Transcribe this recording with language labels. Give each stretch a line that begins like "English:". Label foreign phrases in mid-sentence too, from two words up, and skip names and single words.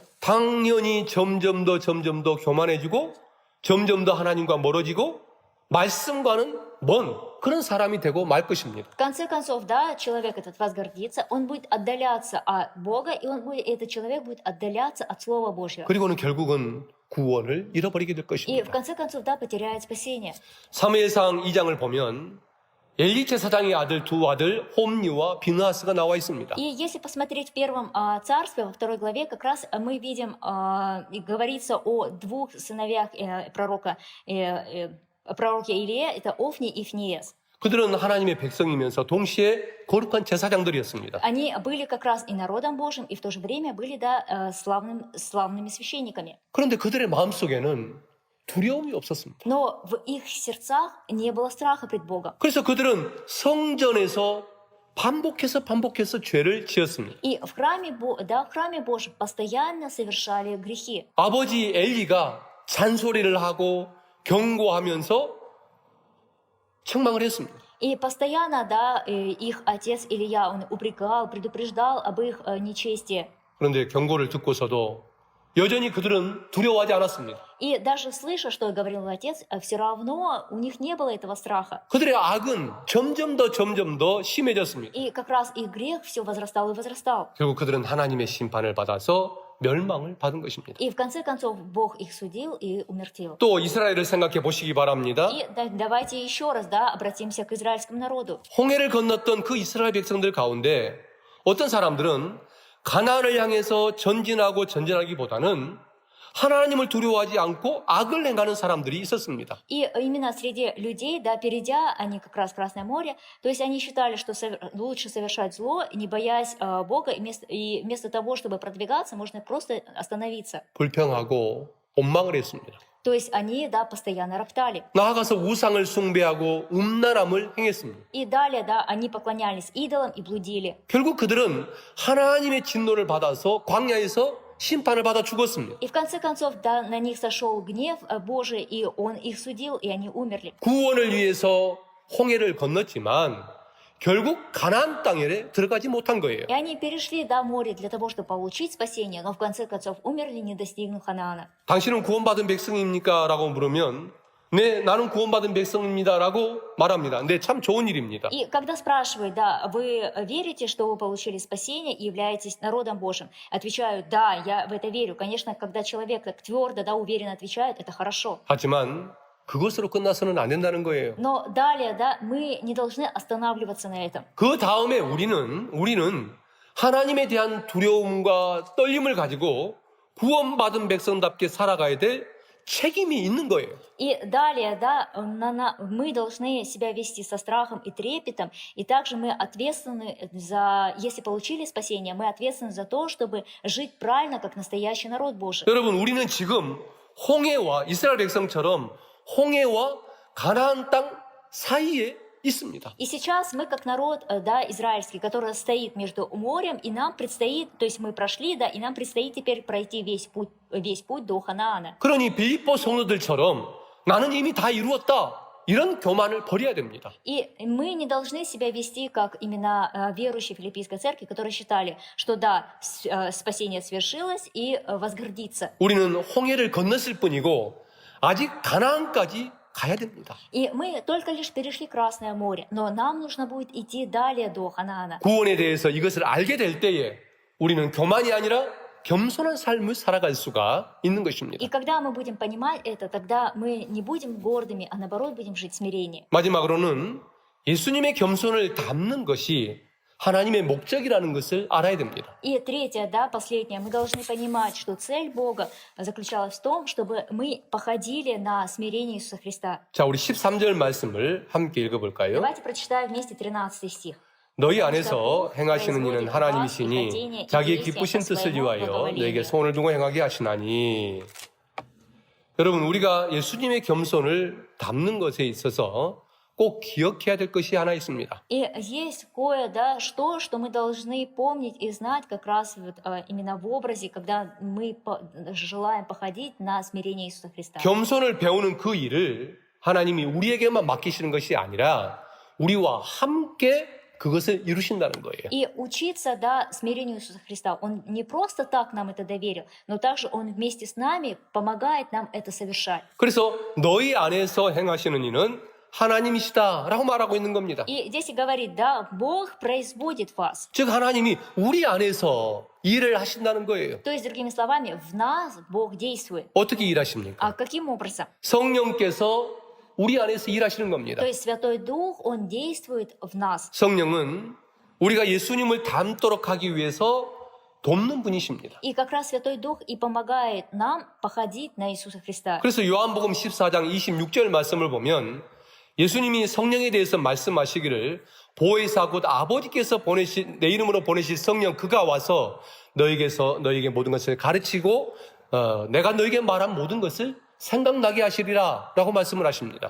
Korean: 당연히 점점 더 교만해지고 점점 더 하나님과 멀어지고 말씀과는 먼 그런 사람이 되고 말 것입니다.
Russian: В конце концов, да, человек этот возгордится, он будет отдаляться от Бога, и этот человек будет отдаляться от Слова Божьего.
Korean: 그리고는 결국은 구원을 잃어버리게 될
Russian: И в
Korean: 것입니다.
Russian: конце концов, да, потеряет спасение.
Korean: 사무엘상 2장을 보면 엘리 제사장의 두 아들 홈니와 비느하스가 나와 있습니다.
Russian: И если посмотреть в первом царстве, во второй главе, как раз мы видим, и говорится о двух сыновьях пророке Илия, это Офни и Фниес.
Korean: 그들은 하나님의 백성이면서 동시에 거룩한 제사장들이었습니다.
Russian: Они были как раз и народом Божьим, и в то же время были, да, славными священниками.
Korean: 그런데 그들의 마음속에는 두려움이 없었습니다.
Russian: Но в их сердцах не было страха пред Богом.
Korean: 그래서 그들은 성전에서 반복해서 죄를 지었습니다.
Russian: И в храме Божьем постоянно совершали грехи.
Korean: 아버지 엘리가 잔소리를 하고 경고하면서 책망을 했습니다.
Russian: И постоянно, да, их отец Илья, он упрекал, предупреждал об их нечестии.
Korean: 그런데 경고를 듣고서도 여전히 그들은 두려워하지 않았습니다.
Russian: И даже слыша, что говорил отец, все равно у них не было этого страха.
Korean: 그들의 악은 점점 더 심해졌습니다.
Russian: И как раз их грех все возрастал и возрастал.
Korean: 결국 그들은 하나님의 심판을 받아서 멸망을 받은 것입니다.
Russian: И в конце концов Бог их судил и умертвил.
Korean: 또 이스라엘을 생각해 보시기 바랍니다.
Russian: И давайте еще раз, да, обратимся к израильскому народу.
Korean: 홍해를 건넜던 그 이스라엘 백성들 가운데 어떤 사람들은 가나안을 향해서 전진하기보다는 하나님을 두려워하지 않고 악을 행하는 사람들이 있었습니다.
Russian: И именно среди людей, да, перейдя, они как раз в Красное море, то есть они считали, что лучше совершать зло, не боясь Бога, и вместо того, чтобы продвигаться, можно просто остановиться.
Korean: 불평하고 원망을 했습니다.
Russian: То есть они, да, постоянно роптали.
Korean: 나아가서 우상을 숭배하고 음란함을 행했습니다.
Russian: И далее, да, они поклонялись идолам и блудили.
Korean: 결국 그들은 하나님의 진노를 받아서 광야에서 심판을 받아 죽었습니다.
Russian: И в конце концов, да, на них сошел гнев Божий, и Он их судил, и они умерли.
Korean: 구원을 위해서 홍해를 건넜지만 결국 가나안 땅에 들어가지 못한 거예요.
Russian: И они перешли, да, море для того, чтобы получить спасение, но в конце концов умерли, не достигнув Ханаана.
Korean: 당신은 구원받은 백성입니까? 라고 물으면 네, 나는 구원받은 백성입니다. 라고 말합니다. 네, 참 좋은 일입니다.
Russian: И когда спрашивают, да, вы верите, что вы получили спасение и являетесь народом Божьим? Отвечают, да, я в это верю. Конечно, когда человек так твердо, да, уверенно отвечает, это хорошо.
Korean: 하지만 그것으로 끝나서는 안 된다는 거예요.
Russian: Но далее, да, мы не должны останавливаться на этом.
Korean: 그 다음에 우리는 하나님에 대한 두려움과 떨림을 가지고 구원받은 백성답게 살아가야 될 책임이 있는 거예요.
Russian: И далее, да, мы должны себя вести со страхом и трепетом, и также мы ответственны за, если получили спасение, мы ответственны за то, чтобы жить правильно, как настоящий народ Божий.
Korean: 여러분, 우리는 지금 홍해와 이스라엘 백성처럼 홍해와 가나안 땅 사이에 있습니다.
Russian: И сейчас мы как народ, да, израильский, который стоит между морем, и нам предстоит, то есть мы прошли, да, и нам предстоит теперь пройти весь путь до Ханаана.
Korean: 그러니 빌립보 성도들처럼 나는 이미 다 이루었다. 이런 교만을 버려야 됩니다.
Russian: И мы не должны себя вести, как именно верующие Филиппийской церкви, которые считали, что да, спасение свершилось, и возгордиться.
Korean: 우리는 홍해를 건넜을 뿐이고 아직 가나안까지 가야 됩니다.
Russian: И мы только лишь перешли Красное море, но нам нужно будет идти далее до Ханаана.
Korean: 구원에 대해서 이것을 알게 될 때에 우리는 교만이 아니라 겸손한 삶을 살아갈 수가 있는 것입니다.
Russian: И когда мы будем понимать это, тогда мы не будем гордыми, а наоборот будем жить в смирении.
Korean: 마지막으로는 예수님의 겸손을 담는 것이 하나님의 목적이라는 것을 알아야 됩니다.
Russian: И третье, да, последнее, мы должны понимать, что цель Бога заключалась в том, чтобы мы походили на смирение Иисуса Христа.
Korean: 자, 우리 13절 말씀을 함께 읽어볼까요?
Russian: Давайте прочитаем вместе 13 стих.
Korean: 너희 안에서 행하시는 일은 하나님이시니 자기의 기쁘신 뜻을 위하여 너에게 소원을 두고 행하게 하시나니. 여러분, 우리가 예수님의 겸손을 담는 것에 있어서 꼭 기억해야 될 것이 하나 있습니다.
Russian: И есть кое, да, что мы должны помнить и знать как раз вот, именно в образе, когда мы желаем походить на смирение Иисуса Христа.
Korean: 겸손을 배우는 그 일을 하나님이 우리에게만 맡기시는 것이 아니라 우리와 함께 그것을 이루신다는 거예요.
Russian: И учиться, да, смирению Иисуса Христа. Он не просто так нам это доверил, но также Он вместе с нами помогает нам это совершать.
Korean: 그래서 너희 안에서 행하시는 이는 하나님이시다라고 말하고 있는 겁니다.
Russian: И здесь и говорит, да, Бог производит вас.
Korean: 즉 하나님이 우리 안에서 일을 하신다는 거예요.
Russian: То есть, другими словами, в нас Бог действует.
Korean: 어떻게 일하십니까?
Russian: А каким образом?
Korean: 성령께서 우리 안에서 일하시는 겁니다.
Russian: То есть Святой Дух, Он действует в нас.
Korean: 성령은 우리가 예수님을 닮도록 하기 위해서 돕는 분이십니다.
Russian: И как раз Святой Дух и помогает нам походить на Иисуса Христа.
Korean: 그래서 요한복음 14장 26절 말씀을 보면 예수님이 성령에 대해서 말씀하시기를 보혜사 곧 아버지께서 내 이름으로 보내실 성령 그가 와서 너에게 모든 것을 가르치고 내가 너에게 말한 모든 것을 생각나게 하시리라 라고 말씀을 하십니다.